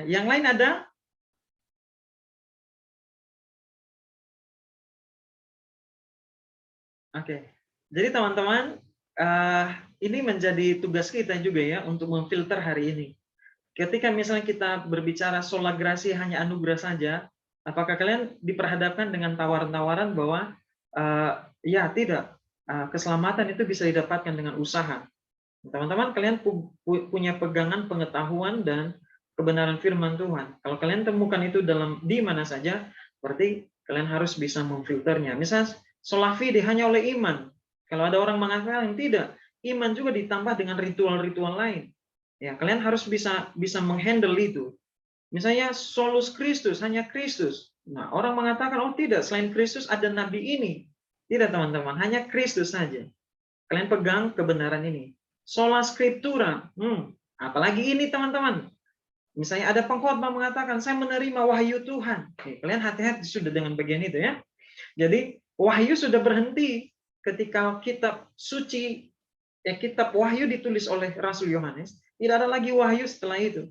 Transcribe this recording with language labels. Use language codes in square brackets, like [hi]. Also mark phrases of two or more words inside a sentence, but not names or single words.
[id] Yang lain ada? Oke. Jadi teman-teman, ini menjadi tugas kita juga ya untuk memfilter hari ini. Ketika misalnya kita berbicara [la] sola gratia [id] hanya anugerah saja, apakah kalian diperhadapkan dengan tawaran-tawaran bahwa ya tidak, keselamatan itu bisa didapatkan dengan usaha. Teman-teman, kalian punya pegangan pengetahuan dan kebenaran firman Tuhan. Kalau kalian temukan itu di mana saja, berarti kalian harus bisa memfilternya. Misalnya [la] sola fide [id] hanya oleh iman. Kalau ada orang mengatakan tidak, iman juga ditambah dengan ritual-ritual lain. Ya, kalian harus bisa menghandle itu. Misalnya [la] solus Kristus, [id] hanya Kristus. Nah, orang mengatakan oh tidak, selain Kristus ada nabi ini. Tidak teman-teman, hanya Kristus saja. Kalian pegang kebenaran ini. [la] Sola scriptura. [id] Apalagi ini teman-teman. Misalnya ada pengkhotbah mengatakan saya menerima wahyu Tuhan. Oke, kalian hati-hati sudah dengan bagian itu ya. Jadi wahyu sudah berhenti ketika kitab suci, kitab wahyu ditulis oleh Rasul Yohanes, tidak ada lagi wahyu setelah itu.